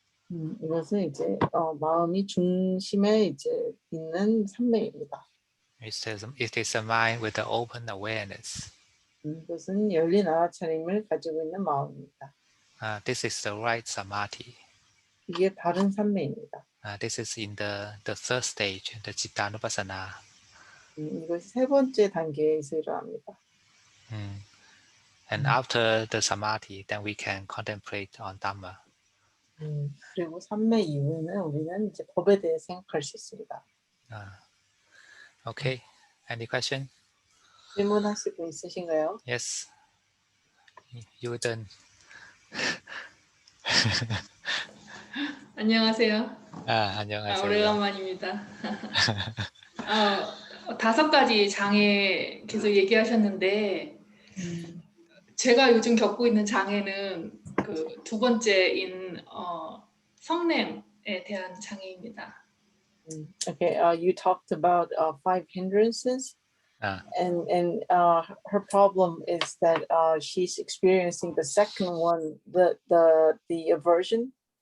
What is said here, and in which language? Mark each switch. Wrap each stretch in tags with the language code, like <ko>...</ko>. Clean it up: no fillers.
<ko>이것은 이제 마음이 중심에 이제 있는 산매입니다.</ko> <en>It is a mind with the open awareness.</en> <ko>이것은 열린 알아차림을 가지고 있는 마음입니다.</ko> <en>This is the right samadhi.</en> <ko>이게 바른 산매입니다.</ko> <en>This is in the third stage, the cittanupassana.</en> <ko>이것이 세 번째 단계에서 일어납니다.</ko> <en>And after the samadhi, then we can contemplate on Dhamma.</en> <ko>그리고 산매 이후에는 우리는 이제 법에 대해 생각할 수 있습니다.</ko> <en>Okay. Any question?</en> <ko>질문하실 분 있으신가요?</ko> <en>Yes. You done.</en> <ko>안녕하세요. 안녕하세요. 오래간만입니다. 5가지 장애 계속 얘기하셨는데 제가 요즘 겪고 있는 장애는 그 두 번째인 성냄에 대한 장애입니다.</ko> <en>Okay, you talked about 5 hindrances, Uh, and her problem is that she's experiencing the second one, the aversion.</en>